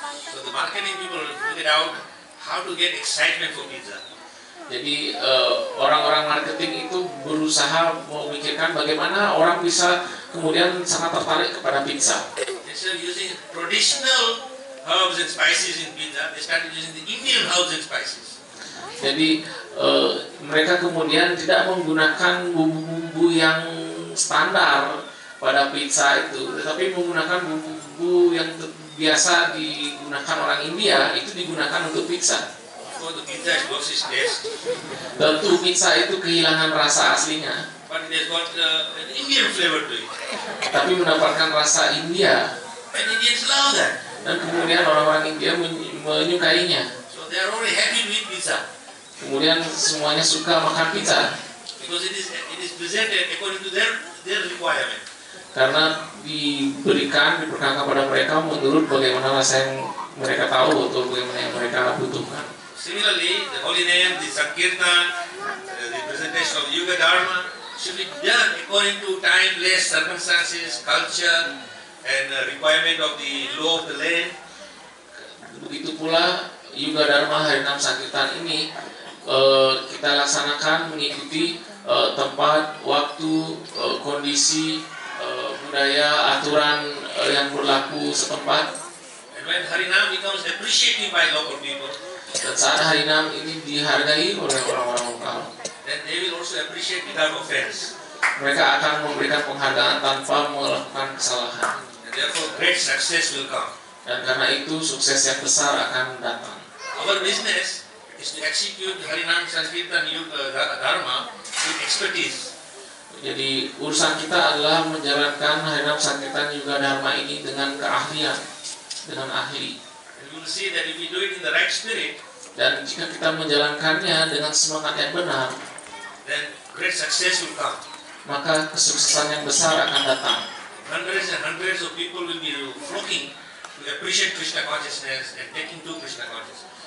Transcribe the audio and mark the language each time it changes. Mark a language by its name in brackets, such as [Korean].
[English] So the marketing people figured out how to get excitement for pizza. [Indonesian] Jadi orang-orang marketing itu berusaha memikirkan bagaimana orang bisa kemudian sangat tertarik kepada pizza. [English] Instead of using traditional herbs and spices in pizza, they started using the Indian herbs and spices. [Indonesian] Jadi mereka kemudian tidak menggunakan bumbu-bumbu yang standar pada pizza itu, tetapi menggunakan bumbu-bumbu yang biasa digunakan orang India, itu digunakan untuk pizza. [English] So the pizza has lost its taste, [Indonesian] Tentu pizza itu kehilangan rasa aslinya, [English] but it has got an Indian flavor to it. [Indonesian] tapi mendapatkan rasa India, [English] And Indians love that. [Indonesian] dan kemudian orang-orang India menyukainya. [English] So they are already happy to eat pizza [Indonesian] Kemudian semuanya suka makan pizza [English] because it is presented according to their requirement. [Indonesian] karena diperkenalkan kepada mereka menurut bagaimana rasa yang mereka tahu atau bagaimana yang mereka butuhkan. [English] Similarly, the holy name, the Sankirtan, the presentation of Yuga Dharma should be done according to time, place, circumstances, culture, and requirement of the law of the land. [Indonesian] Begitu pula Yuga Dharma Harinam Sankirtan ini kita laksanakan mengikuti tempat, waktu, kondisi, budaya, aturan yang berlaku setempat. [English] And when Harinam becomes appreciated by local people, [Indonesian] Dan saat Harinam ini dihargai oleh orang-orang lokal, [English] then they will also appreciate without offense. [Indonesian] mereka akan memberikan penghargaan tanpa melakukan kesalahan. [English] And therefore, great success will come. [Indonesian] Dan karena itu sukses yang besar akan datang. [English] Our business is to execute Harinam Sankirtan Yuga Dharma with expertise. [Indonesian] Jadi urusan kita adalah menjalankan Harinam Sankirtan Yuga Dharma ini dengan keahlian, dengan ahli. [English] And you will see that if we do it in the right spirit, [Indonesian] Dan jika kita menjalankannya dengan semangat yang benar, [English] then great success will come. [Indonesian] maka kesuksesan yang besar akan datang. [English] Hundreds and hundreds of people will be flocking to appreciate Krishna consciousness and taking to Krishna consciousness.